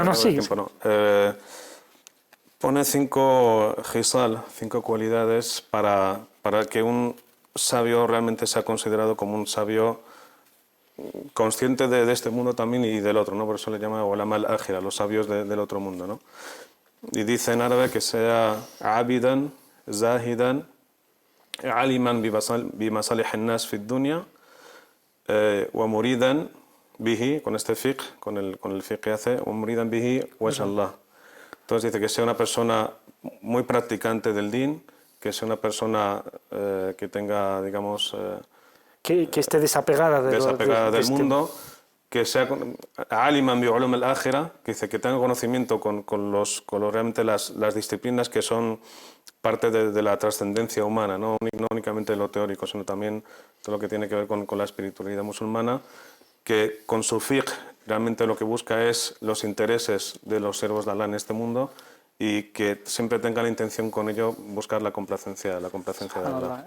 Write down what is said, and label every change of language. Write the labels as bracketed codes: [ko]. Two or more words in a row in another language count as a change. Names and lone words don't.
[es] pone 5 jisal, 5 cualidades para que un sabio realmente sea considerado como un sabio consciente de este mundo también y del otro, ¿no? Por eso le llama [ar] علماء الآخرة, [es] los sabios del otro mundo, ¿no? Y dice en árabe que sea [ar] عابدا زاهدا عالما بمصالح الناس في الدنيا ومريدا به, [es] con este fiqh, con el fiqh que hace, [ar] ومريدا به وجه الله. [es] Entonces dice que sea una persona muy practicante del din, que sea una persona que tenga, digamos... que esté desapegada del mundo, que sea [ar] عالما بعلوم الآخرة, [es] que dice que tenga conocimiento con realmente las disciplinas que son parte de la trascendencia humana, no únicamente lo teórico, sino también todo lo que tiene que ver con la espiritualidad musulmana, que con su fiqh realmente lo que busca es los intereses de los siervos de Allah en este mundo, y que siempre tenga la intención con ello buscar la complacencia de Allah.